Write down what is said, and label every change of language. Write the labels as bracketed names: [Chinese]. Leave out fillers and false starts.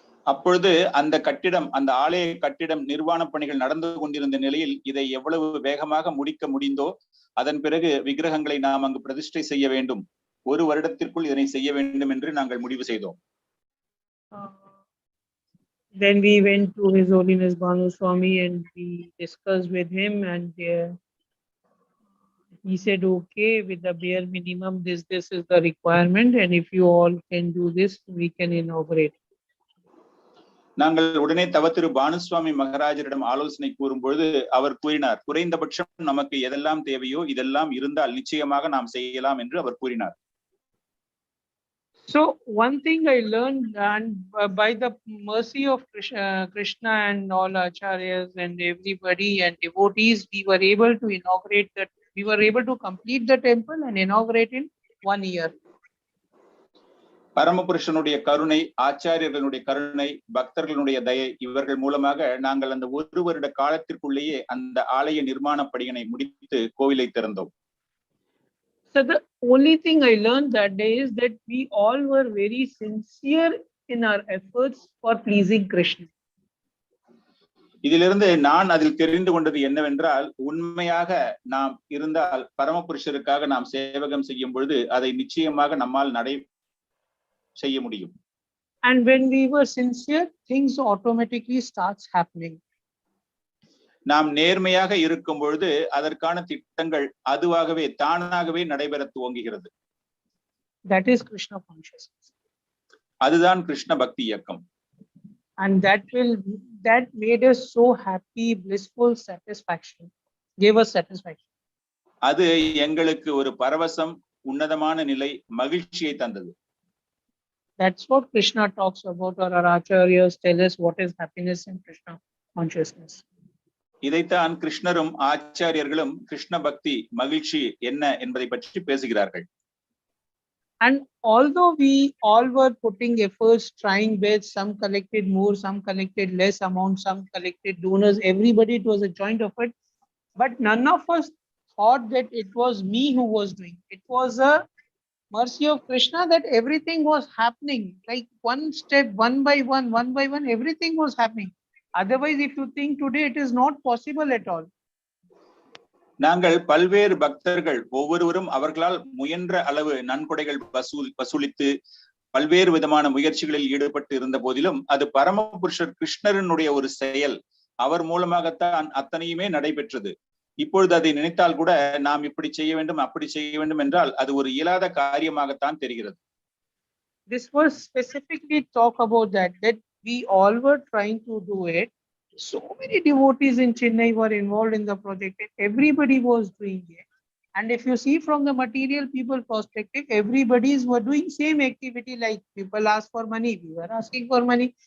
[Tamil] அப்பொழுது அந்த கட்டிடம், அந்த ஆலய கட்டிடம் நிர்மாண பணிகள் நடந்து கொண்டிருந்த நிலையில் இதை எவ்வளவு வேகமாக முடிக்க முடிந்தோ அதன் பிறகு விக்கிரகங்களை நாம் அங்கு பிரதிஷ்டை செய்ய வேண்டும், 1 வருடத்திற்குள் இதனை செய்ய வேண்டும் என்று நாங்கள் முடிவு செய்தோம். [English] Then we went to His Holiness Bhanu Swami and we discussed with him, and he said, okay, with the bare minimum, this is the requirement, and if you all can do this, we can inaugurate. [Tamil] நாங்கள் உடனே தவத்திரு பானுசுவாமி மகாராஜரிடம் ஆலோசனை கூறும்பொழுது அவர் கூறினார், குறைந்தபட்சம் நமக்கு எதெல்லாம் தேவையோ இதெல்லாம் இருந்தால் நிச்சயமாக நாம் செய்யலாம் என்று அவர் கூறினார். [English] So one thing I learned, and by the mercy of Krishna and all acharyas and everybody and devotees, we were able to inaugurate that. We were able to complete the temple and inaugurate in 1 year. [Tamil] பரமபுருஷனுடைய கருணை, ஆச்சாரியர்களுடைய கருணை, பக்தர்களுடைய தயை, இவர்கள் மூலமாக நாங்கள் அந்த 1 வருட காலத்திற்குள்ளேயே அந்த ஆலய நிர்மாண பணியினை முடித்து கோவிலை திறந்தோம். [English] So the only thing I learned that day is that we all were very sincere in our efforts for pleasing Krishna. [Tamil] இதிலிருந்து நான் அதில் தெரிந்து கொண்டது என்னவென்றால், உண்மையாக நாம் இருந்தால் பரமபுருஷருக்காக நாம் சேவகம் செய்யும் பொழுது அதை நிச்சயமாக நம்மால் செய்ய முடியும். [English] And when we were sincere, things automatically starts happening. [Tamil] நாம் நேர்மையாக இருக்கும் பொழுது அதற்கான திட்டங்கள் அதுவாகவே தானாகவே நடைபெற துவங்குகிறது. [English] That is Krishna consciousness. [Tamil] அதுதான் கிருஷ்ண பக்தி இயக்கம். [English] And that made us so happy, blissful, satisfaction, gave us satisfaction. [Tamil] அது எங்களுக்கு ஒரு பரவசம், உன்னதமான நிலை, மகிழ்ச்சியை தந்தது. [English] That's what Krishna talks about, or our acharyas tell us what is happiness in Krishna consciousness. [Tamil] இதைத்தான் கிருஷ்ணரும் ஆச்சாரியர்களும் கிருஷ்ண பக்தி மகிழ்ச்சி என்ன என்பதை பற்றி பேசுகிறார்கள். [English] And although we all were putting efforts, trying best, some collected more, some collected less amount, some collected donors, everybody, it was a joint effort, but none of us thought that it was me who was doing. It was a mercy of Krishna that everything was happening, like one step, one by one, everything was happening. Otherwise, if you think today, it is not possible at all. [Tamil] நாங்கள் பல்வேறு பக்தர்கள் ஒவ்வொருவரும் அவர்களால் முயன்ற அளவு நன்கொடைகள் வசூலித்து பல்வேறு விதமான முயற்சிகளில் ஈடுபட்டு இருந்த போதிலும் அது பரமபுருஷர் கிருஷ்ணரனுடைய ஒரு செயல், அவர் மூலமாகத்தான் அத்தனையுமே நடைபெற்றது. இப்பொழுது அதை நினைத்தால் கூட நாம் இப்படி செய்ய வேண்டும், அப்படி செய்ய வேண்டும் என்றால் அது ஒரு இயலாத காரியமாகத்தான் தெரிகிறது. [English] This was specifically talk about that we all were trying to do it. So many devotees in Chennai were involved in the project, and everybody was doing it. And if you see from the material people perspective, everybody's were doing same activity, like people ask for money, we were asking for money.